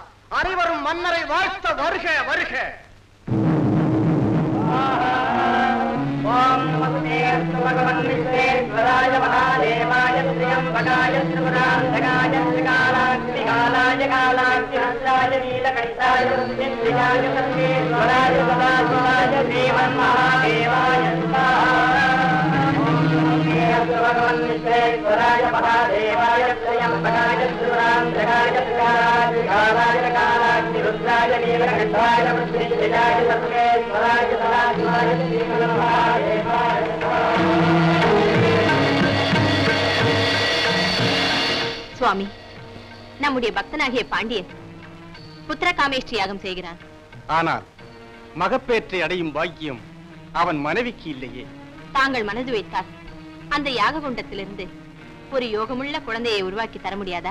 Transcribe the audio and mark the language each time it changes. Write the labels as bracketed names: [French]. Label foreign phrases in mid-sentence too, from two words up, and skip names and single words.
[Tamil] அனைவரும் மன்னரை வாழ்த்த வருக வருக. [Sanskrit] ओम् नमस्ते भगवन् विश्वेश्वराय महादेवाय त्र्यम्बकाय त्रिपुरान्तकाय त्रिकालाक्षिकालाय कालाक्षिहस्ताय नीलकण्ठाय रुद्रिकाय सर्वेश्वराय सदाशिवाय देवन् महादेवाय भगवान विश्वेश्वराय महादेवाय त्र्यंबकाय त्रिपुरांतकाय त्रिकालाय कालाग्निरुद्राय नीलकंठाय वृषभेन्द्राय सर्वेश्वराय सदाशिवाय श्रीमन्महादेवाय [Tamil] சுவாமி, நம்முடைய பக்தனாகிய பாண்டியன் புத்திரகாமேஷ்டி யாகம் செய்கிறான். ஆனால் மகப்பேற்றை அடையும் பாக்கியம் அவன் மனைவிக்கு இல்லையே. தாங்கள் மனது வைத்தால் அந்த யாக குண்டத்திலிருந்து ஒரு யோகமுள்ள குழந்தையை உருவாக்கி தர முடியாதா?